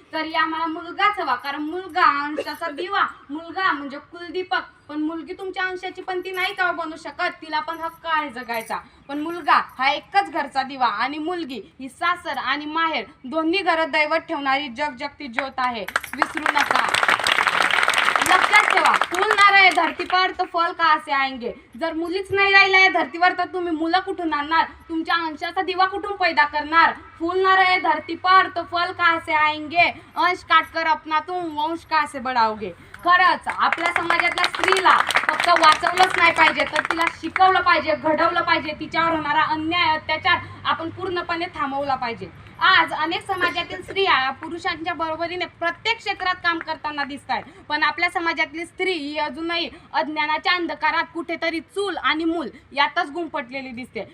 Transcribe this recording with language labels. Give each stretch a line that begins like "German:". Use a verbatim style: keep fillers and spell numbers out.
Marathi: तरी आम्हाला मुलगाच हवा, कारण मुलगा अंशाचा दिवा, मुलगा म्हणजे कुलदीपक. पण मुलगी तुमच्या अंशाची पण ती नाही का बनू शकत, तिला पण हक्क आहे जगायचा. पण मुलगा हा एकच घरचा दिवा आणि मुलगी ही सासर आणि माहेर दोन्ही घरात दैवत ठेवणारी जगजगती ज्योत आहे. विसरू नका, लक्षात ठेवा.
Hindi: फूल ना रहे धरती पर तो फल का असे आएंगे.
Marathi: जर मुलीच नाही राहिला या धरतीवर तर तुम्ही मुलं कुठून आणणार? तुमच्या अंशाचा दिवा कुठून पैदा करणार?
Hindi: फूल ना रहे धरती पर तो फल का असे आएंगे. अंश काटकर अपना तुम वंश का असे बढाओगे.
Marathi: खरंच आपल्या समाजातल्या स्त्रीला फक्त वाचवलंच नाही पाहिजे, तर तिला शिकवलं पाहिजे, घडवलं पाहिजे. तिच्यावर होणारा अन्याय, अत्याचार आपण पूर्णपणे थांबवला पाहिजे. आज अनेक समाजातील स्त्रिया पुरुषांच्या बरोबरीने प्रत्येक क्षेत्रात काम करताना दिसत आहेत, पण आपल्या समाजातली स्त्री ही अजूनही अज्ञानाच्या अंधकारात कुठेतरी चूल आणि मूल यातच गुंपटलेली दिसते.